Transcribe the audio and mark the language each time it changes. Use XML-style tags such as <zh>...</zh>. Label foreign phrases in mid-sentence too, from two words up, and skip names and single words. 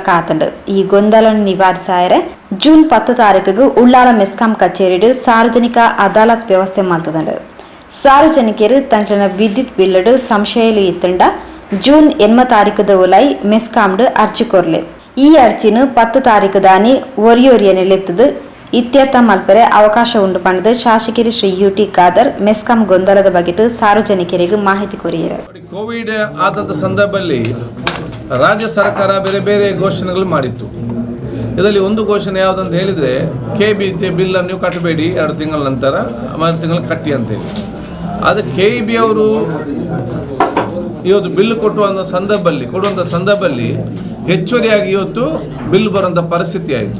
<tcy>ಕಾತಂಡು ಈ ಗೊಂದಲನ್ನು ನಿವಾರಿಸಾಯರೆ ಜೂನ್ 10 ತಾರೀಕಿಗೆ ಉಳ್ಳಾಲ ಮೆಸ್ಕಾಂ ಕಚೇರಿಡು ಸಾರ್ವಜನಿಕ ಅದಾಲತ್ ವ್ಯವಸ್ಥೆ ಮಲ್ತದಂಡು ಸಾರ್ವಜನಿಕರು ತಂಕ್ಲಿನ ವಿದ್ಯುತ್ ಬಿಲ್ಲಡು ಸಂಶಯಲು ಇತ್ತಂಡ ಜೂನ್ 8 ತಾರೀಕದ ಉಲೈ ಮೆಸ್ಕಾಂಡ್ ಅರ್ಜಿ ಕೊರ್ಲೆ ಈ ಅರ್ಜಿನು 10 ತಾರೀಕು ದಾನಿ ಒರಿಯೊರಿಯನೆಲೆತ್ತದು ಇತ್ಯರ್ಥ ಮಲ್ಪರೆ ಅವಕಾಶ ಉಂಟು ಪಂಡದು ಶಾಸಕರು ಶ್ರೀ ಯುಟಿ ಖಾದರ್ ಮೆಸ್ಕಾಂ ಗೊಂದಲದ ಬಗ್ಗೆ ಸಾರ್ವಜನಿಕರಿಗೆ ಮಾಹಿತಿ ಕೊರಿಯರು.</tcy> <kn>ಕೋವಿಡ್ ಆದಂಥ ಸಂದರ್ಭದಲ್ಲಿ ರಾಜ್ಯ ಸರ್ಕಾರ ಬೇರೆ ಬೇರೆ ಘೋಷಣೆಗಳು ಮಾಡಿತ್ತು. ಇದರಲ್ಲಿ ಒಂದು ಘೋಷಣೆ ಯಾವುದಂತ ಹೇಳಿದರೆ KEB ಬಿಲ್ಲನ್ನು ನೀವು ಕಟ್ಟಬೇಡಿ 2 ತಿಂಗಳ ನಂತರ 3 ತಿಂಗಳು ಕಟ್ಟಿ ಅಂತೇಳಿ. ಅದು KEB ಅವರು ಇವತ್ತು ಬಿಲ್ ಕೊಡುವಂಥ ಸಂದರ್ಭದಲ್ಲಿ ಹೆಚ್ಚುವರಿಯಾಗಿ ಇವತ್ತು ಬಿಲ್ ಬರುವಂಥ ಪರಿಸ್ಥಿತಿ ಆಯಿತು.</kn>